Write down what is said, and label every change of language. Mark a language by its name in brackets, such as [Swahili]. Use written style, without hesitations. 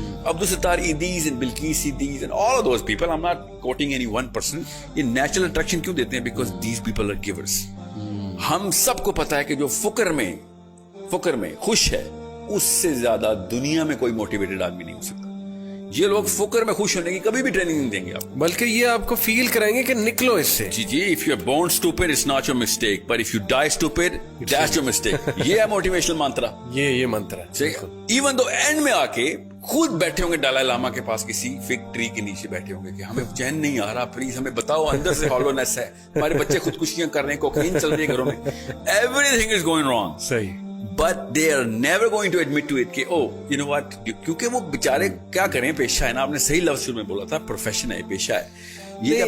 [English] Abdul Sattar ایدیز and Bilqis ایدیز and all of those people, I'm not quoting any one person, [Urdu] یہ natural attraction کیوں دیتے ہیں؟ [English] Because these people are givers. [Urdu] ہم سب کو پتا ہے کہ جو فقر میں خوش ہے اس سے زیادہ دنیا میں کوئی موٹیویٹڈ آدمی نہیں ہو سکتا. یہ لوگ فقر میں خوش ہونے کی کبھی بھی ٹریننگ نہیں دیں گے آپ, بلکہ یہ آپ کو فیل کرائیں گے کہ نکلو اس سے. [English] جی if you are born stupid it's not your mistake, but if you die stupid that's your mistake. [Urdu] یہ ہے موٹیویشنل منترا, یہ منتر ہے. ایون دو اینڈ میں آ کے خود بیٹھے ہوں گے دلائی لاما کے پاس کسی فگ ٹری کے نیچے بیٹھے ہوں گے کہ ہمیں چین نہیں آ رہا, پلیز ہمیں بتاؤ, اندر سے ہالونیس ہے, ہمارے بچے خودکشیاں کر رہے ہیں, کوکین چل رہی ہے گھروں میں, [English] everything is going wrong. [Urdu] صحیح. [English] But they are never going to admit to it [Urdu] کہ [English] oh you know what, [Urdu] کیونکہ وہ بیچارے کیا کریں, پیشہ ہے نا, آپ نے صحیح لفظ شروع میں بولا تھا, پروفیشن ہے, پیشہ ہے یہ.